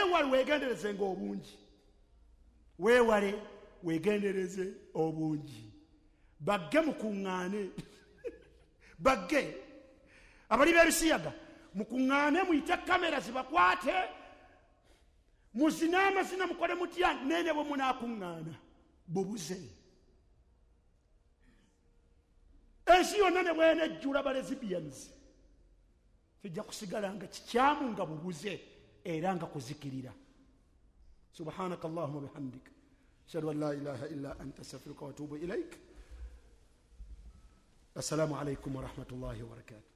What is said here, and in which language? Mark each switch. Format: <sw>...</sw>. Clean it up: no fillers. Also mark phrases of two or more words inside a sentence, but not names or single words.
<lg>Weewale weegendereze ng'obungi, weewale wegendereze obungi bagge mukuŋŋaane bagge abali b'ebisiyaga mukuŋŋaane muyite kamera zibakwate muzine amazina mukole mutya nene bwe munaakuŋŋaana bubuze ensi yonna ne bwenejjula ba lesbians kijja kusigala nga kikyamu nga bubuze era nga kuzikirira.</lg> <ar>سبحانك اللهم وبحمدك أشهد أن لا إله إلا أنت أستغفرك وأتوب إليك. السلام عليكم ورحمة الله وبركاته.</ar>